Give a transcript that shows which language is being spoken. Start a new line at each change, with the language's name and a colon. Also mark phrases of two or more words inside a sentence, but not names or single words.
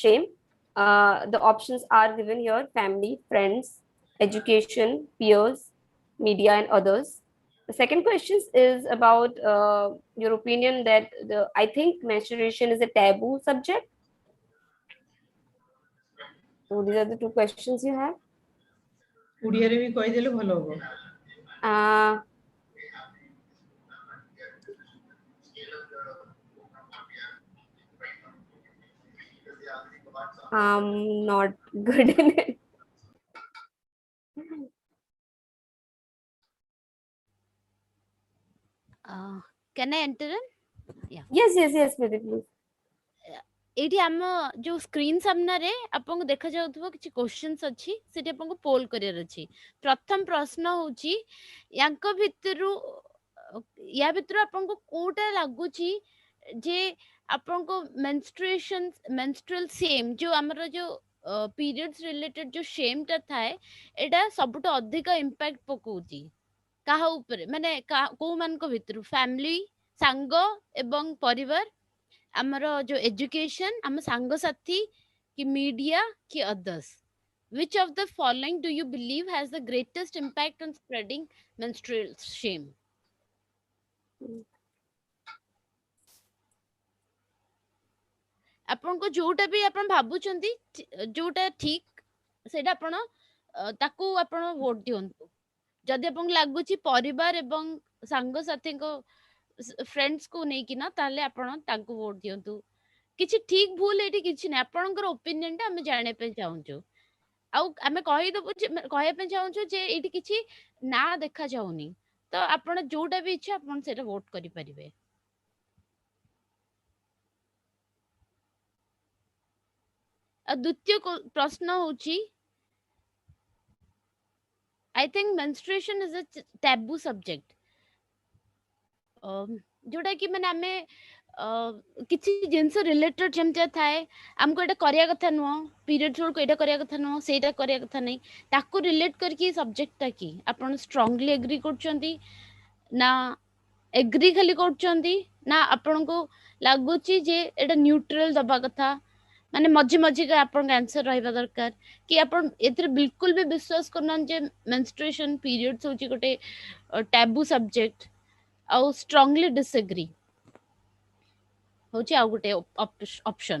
English: The options are given here: family, friends, education, peers, media, and others. The second question is about your opinion that I think menstruation is a taboo subject. So, these are the two questions you have.
Odia: ଓଡ଼ିଆରେ ବି କହିଦେଲେ ଭଲ ହବ.
English: Uh, I'm not good in it. Can I enter in? Yeah. Yes, Smriti, please.
Odia: ଏଇଠି ଆମ ଯୋଉ ସ୍କ୍ରିନ୍ ସାମ୍ନାରେ ଆପଣଙ୍କୁ ଦେଖାଯାଉଥିବ କିଛି କ୍ୱେଶ୍ଚନ୍ସ ଅଛି, ସେଠି ଆପଣଙ୍କୁ ପୋଲ୍ କରିବାର ଅଛି. ପ୍ରଥମ ପ୍ରଶ୍ନ ହଉଛି ୟାଙ୍କ ଭିତରୁ ୟା ଭିତରୁ ଆପଣଙ୍କୁ କୋଉଟା ଲାଗୁଛି ଯେ ଆପଣଙ୍କ
English: menstrual shame
Odia: ଯୋଉ ଆମର ଯୋଉ
English: periods related
Odia: ଯୋଉ ସେମ୍ଟା ଥାଏ ଏଇଟା ସବୁଠୁ ଅଧିକ ଇମ୍ପାକ୍ଟ ପକଉଛି କାହା ଉପରେ, ମାନେ କୋଉମାନଙ୍କ ଭିତରୁ? ଫ୍ୟାମିଲି, ସାଙ୍ଗ ଏବଂ ପରିବାର, ଆମର ଯୋଉ ଏଜୁକେଶନ, ଆମ ସାଙ୍ଗସାଥୀ, କି ମିଡିଆ, କି ଅଦର୍ସ?
English: Which of the following do you believe has the greatest impact on spreading menstrual shame?
Odia: ଆପଣଙ୍କୁ ଯୋଉଟା ବି ଆପଣ ଭାବୁଛନ୍ତି ଯୋଉଟା ଠିକ ସେଇଟା ଆପଣ ତାକୁ ଆପଣ ଭୋଟ ଦିଅନ୍ତୁ. ଯଦି ଆପଣଙ୍କୁ ଲାଗୁଛି ପରିବାର ଏବଂ ସାଙ୍ଗସାଥୀଙ୍କ ଫ୍ରେଣ୍ଡସକୁ ନେଇକିନା, ତାହେଲେ ଆପଣ ତାଙ୍କୁ ଭୋଟ ଦିଅନ୍ତୁ. କିଛି ଠିକ ଭୁଲ ଏଇଠି କିଛି ନାହିଁ, ଆପଣଙ୍କର ଓପିନିଅନ ଟା ଆମେ ଜାଣିବା ପାଇଁ ଚାହୁଁଛୁ. ଆଉ ଆମେ କହିଦବୁ ଯେ, କହିବା ପାଇଁ ଚାହୁଁଛୁ ଯେ ଏଇଠି କିଛି ନା ଦେଖା ଯାଉନି, ତ ଆପଣ ଯୋଉଟା ବି ଇଚ୍ଛା ଆପଣ ସେଇଟା ଭୋଟ କରିପାରିବେ. ଆଉ ଦ୍ୱିତୀୟ ପ୍ରଶ୍ନ ହଉଛି,
English: I think menstruation is a taboo subject.
Odia: ଯୋଉଟା କି ମାନେ ଆମେ କିଛି ଜିନିଷ ରିଲେଟେଡ୍ ଯେମିତି ଥାଏ, ଆମକୁ ଏଇଟା କରିବା କଥା ନୁହଁ, ପିରିୟଡ୍ସ ବେଳକୁ ଏଇଟା କରିବା କଥା ନୁହଁ, ସେଇଟା କରିବା କଥା ନାହିଁ, ତାକୁ ରିଲେଟ୍ କରିକି ସବଜେକ୍ଟଟା କି ଆପଣ
English: strongly agree
Odia: କରୁଛନ୍ତି, ନା ଏଗ୍ରି ଖାଲି କରୁଛନ୍ତି, ନା ଆପଣଙ୍କୁ ଲାଗୁଛି ଯେ ଏଇଟା ନ୍ୟୁଟ୍ରାଲ ଦବା କଥା, ମାନେ ମଝି ମଝିକା ଆପଣଙ୍କ ଆନ୍ସର ରହିବା ଦରକାର, କି ଆପଣ ଏଥିରେ ବିଲକୁଲ ବି ବିଶ୍ୱାସ କରୁନାହାନ୍ତି ଯେ
English: menstruation periods
Odia: ହଉଛି ଗୋଟେ
English: taboo subject,
Odia: ଆଉ
English: strongly disagree
Odia: ହଉଛି ଆଉ ଗୋଟେ ଅପସନ.